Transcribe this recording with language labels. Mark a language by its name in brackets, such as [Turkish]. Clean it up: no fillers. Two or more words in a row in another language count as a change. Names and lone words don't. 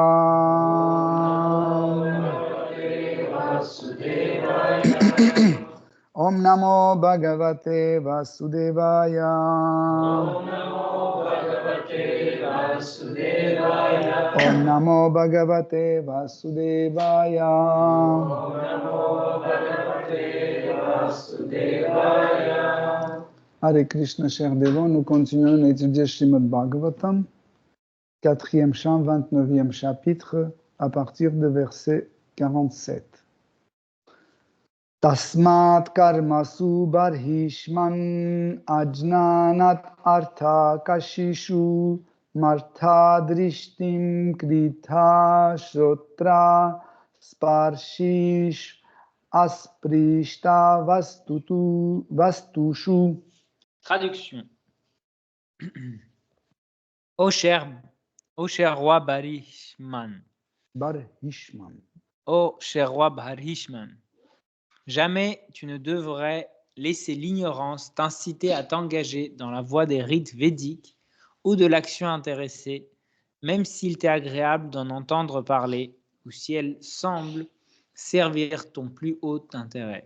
[Sanskrit] Om Namo Bhagavate Vasudevaya. Om Namo Bhagavate Vasudevaya. Hare Krishna, [French] chers dévots, nous continuons à étudier Srimad Bhagavatam, 4e chant, 29e chapitre, à partir de verset 47. [Sanskrit] Tasmat karmasu barhishman ajnanat artha kashishu martha drishtim kritha shrotra sparshish asprishta vastushu. [French] Traduction. Ô cher roi Barhishman. Ô cher roi Barhishman, jamais tu ne devrais laisser l'ignorance t'inciter à t'engager dans la voie des rites védiques ou de l'action intéressée, même s'il t'est agréable d'en entendre parler ou si elle semble servir ton plus haut intérêt.